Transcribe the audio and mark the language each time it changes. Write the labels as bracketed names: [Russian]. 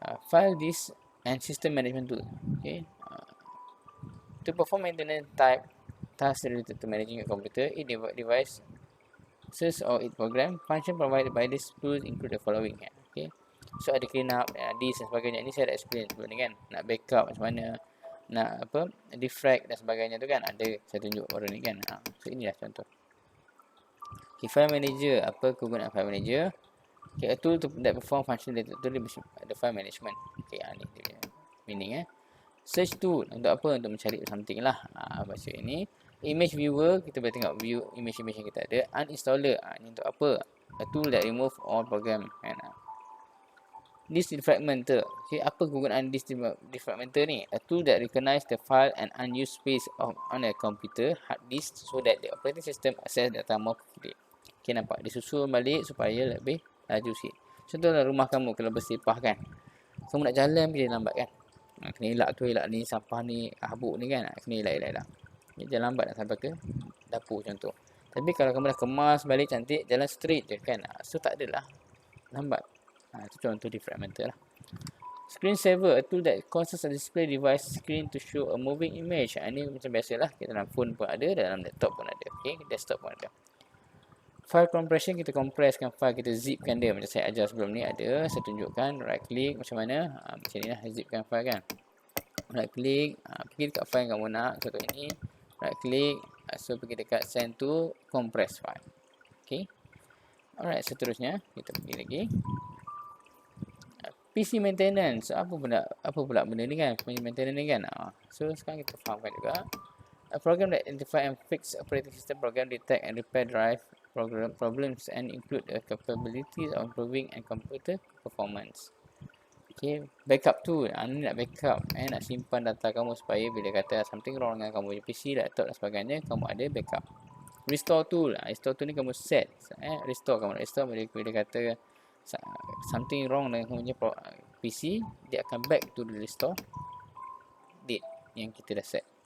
[English] File disk and system management tool. Okay. To perform maintenance type tasks related to managing a computer, device or its program, function provided by this tool include the following. Okay. [Malay] So ada clean up, disk dan sebagainya. Ini saya dah explain sebelum ni kan. Nak backup macam mana, nak defrag dan sebagainya tu kan. Ada saya tunjuk baru ni kan. So inilah contoh. Okay, file manager. Apa kegunaan file manager? [English] Okay, a tool that perform function related to the file management. [Malay] Okay, ni dia meaning Search tool untuk apa? Untuk mencari something lah. Baca ini. Image viewer, kita boleh tengok view image yang kita ada. Uninstaller, ni untuk apa? [English] A tool that remove all program. Disk defragmenter. [Malay] Okay, apa kegunaan disk defragmenter ni? [English] A tool that recognize the file and unused space on a computer hard disk so that the operating system access data more quickly. [Malay] Okay, nampak? Dia susun balik supaya lebih laju sikit. Contohlah rumah kamu kalau bersepah kan. Kamu nak jalan pergi lambat kan. Kena elak ni, sampah ni, habuk ni kan. Kena elak. Jalan lambat nak sampai ke dapur contoh. Tapi kalau kamu dah kemas balik cantik, jalan straight je kan. So tak adalah lambat. Itu contoh defragmenter lah. [English] Screen saver, a tool that causes a display device screen to show a moving image. [Malay] Ini macam biasalah, kita dalam phone pun ada, dalam laptop pun ada. Okay, desktop pun ada. File compression, kita compresskan file, kita zipkan dia. Macam saya ajar sebelum ni ada, saya tunjukkan right click macam mana. Macam ni lah, zipkan file kan. Right click, pergi dekat file yang kamu nak. Contoh ini, right click, so pergi dekat send to compress file. Okay. Alright, seterusnya kita pergi lagi. PC maintenance, apa pula benda ni kan? PC maintenance ni kan. So sekarang kita fahamkan juga. [English] A program that identify and fix operating system program, detect and repair drive program problems and include the capabilities of improving and computer performance. Okay, backup tool. [Malay] Ni nak backup, nak simpan data kamu supaya bila kata [English] something wrong [Malay] dengan kamu punya PC, laptop dan sebagainya, kamu ada backup. Restore tool. Restore tool ni kamu set. Restore, kamu nak restore bila kata [English] something wrong [Malay] dengan kamu punya PC, dia akan [English] back to the restore date [Malay] yang kita dah set.